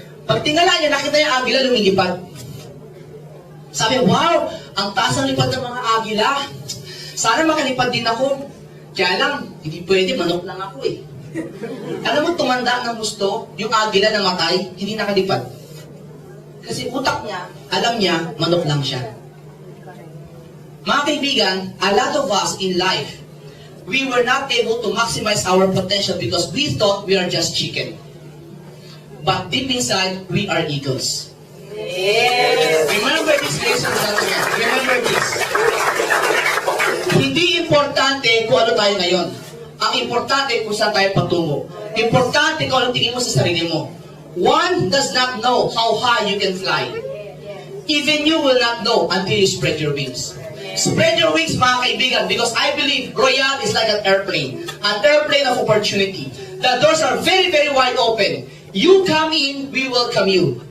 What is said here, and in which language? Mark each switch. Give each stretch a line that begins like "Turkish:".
Filipino: Pag tingala niya, nakita niya ang agila lumilipad. Sabi, wow, ang taas ng lipad ng mga agila. Sana makalipad din ako. Kaya lang, hindi pwede, manok lang ako eh. Alam mo, tumanda ng gusto, yung agila na matay, hindi nakalipad. Kasi utak niya, alam niya, manok lang siya.
English: Mga kaibigan, a lot of us in life, we were not able to maximize our potential because we thought we are just chicken. But deep inside, we are eagles. Remember this, ladies and gentlemen. Remember this.
Filipino: Hindi importante kung ano tayo ngayon. Ang importante kung saan tayo patungo. Importante kung anong tingin mo sa sarili mo.
English: One does not know how high you can fly. Even you will not know until you spread your wings. Spread your wings, mga kaibigan, because I believe Royale is like an airplane of opportunity. The doors are very, very wide open. You come in, we welcome you.